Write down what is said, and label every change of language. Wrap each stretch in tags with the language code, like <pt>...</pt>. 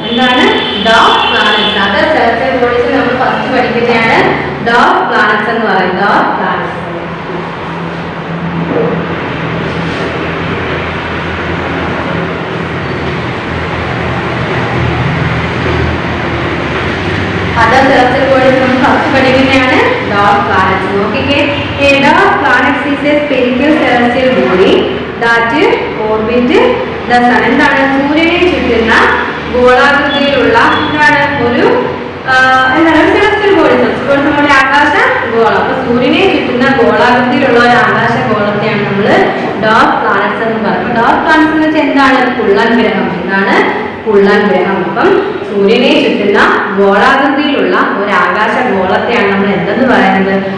<ml>എന്താണ് dark planets? Other celestial bodies നമ്മൾ first പഠിക്കുന്നതാണ് ഡാർക്ക് പ്ലാനറ്റ്സ് എന്ന് പറയുന്നത്. Dark planets</ml> <en>other celestial bodies</en> <ml>നമ്മൾ ഫസ്റ്റ് പഠിക്കുന്നതാണ് ഡാർക്ക് പ്ലാനറ്റ്സ്.</ml> <en>നോക്കിക്കേ, a dark planet is a spherical celestial body that orbit the sun.</en> <ml>എന്താണ്? സൂര്യനെ ചുറ്റുന്ന ഗോളാകൃതിയിലുള്ള എന്താണ് ഒരു എന്താണ് സെലസ്റ്റിയൽ ബോഡീസ് നമ്മുടെ ആകാശ ഗോളം. അപ്പൊ സൂര്യനെ ചുറ്റുന്ന ഗോളാകൃതിയിലുള്ള ഒരു ആകാശ ഗോളത്തെയാണ് നമ്മൾ ഡാർക്ക് പ്ലാനറ്റ്സ് എന്ന് പറയുന്നത്. ഡാർക്ക് പ്ലാനറ്റ്സ് എന്ന് വെച്ചാൽ എന്താണ്? കുള്ളൻ ഗ്രഹം. എന്താണ്? കുള്ളൻ ഗ്രഹം. അപ്പം സൂര്യനെ ചുറ്റുന്ന ഗോളാകൃതിയിലുള്ള ഒരു ആകാശ ഗോളത്തെയാണ് നമ്മൾ എന്തെന്ന് പറയുന്നത്?</ml>